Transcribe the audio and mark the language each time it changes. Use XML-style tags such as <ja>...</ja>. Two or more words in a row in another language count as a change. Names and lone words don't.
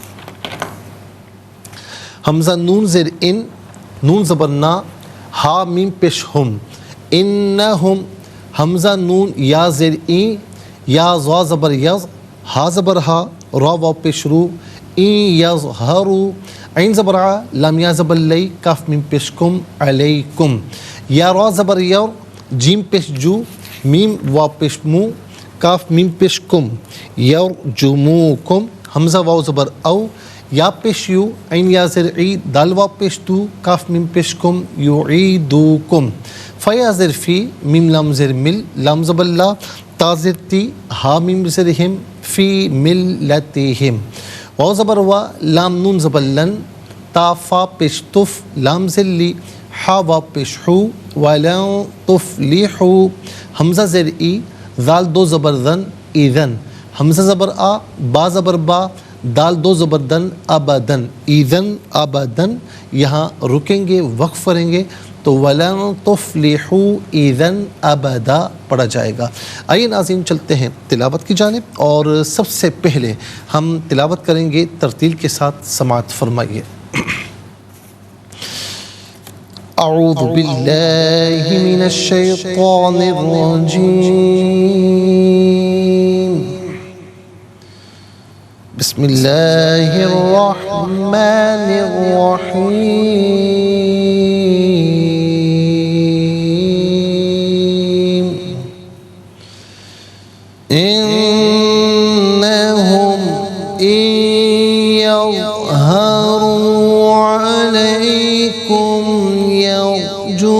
<ur>حمزہ نون زیر ان، نون زبر نا، ہا میم پیش ہم، انہم، حمزہ نون یا زیر این، یا زوا زبر یز، ہا زبر ہا، را واو پیش رو، این یظہرو، عین زبر ع، لام یا زبر لی، کاف میم پیش کم، علیکم، یا را زبر یور، جیم پیش جو، میم واو پیش مو، کاف میم پیش کم، یرجموکم، حمزہ واو زبر او، یا پیش یو، عین یا زر عی، دال واو پیش تو، کاف میم پیش کم، یعیدوکم، فیا زر فی، میم لام زر مل، لام زبر لا، تا زر تی، ہا میم زر ہم،</ur> <ar>فی ملتہم،</ar> <ur>واو زبر وا، لام نون زبر لن، تا فا پیش تف، لام زر لی، ہا واو پیش حو،</ur> <ar>ولن تفلحو،</ar> <ur>حمزہ زر ای، ذال دو زبر ذن، ایذن، حمزہ زبر آ، با زبر با، دال دو زبر دن، ابدن،</ur> <ar>ایذن ابدن۔</ar> <ur>یہاں رکیں گے، وقف کریں گے تو</ur> <ar>ولن تفلحو ایذن ابدا</ar> <ur>پڑھا جائے گا۔ آئیے ناظرین چلتے ہیں تلاوت کی جانب، اور سب سے پہلے ہم تلاوت کریں گے ترتیل کے ساتھ، سماعت فرمائیے۔</ur> <ar>اعوذ باللہ من الشیطان الرجیم، بسم اللہ الرحمن الرحیم، انہم ان یظہروا علیکم یرجموکم</ar>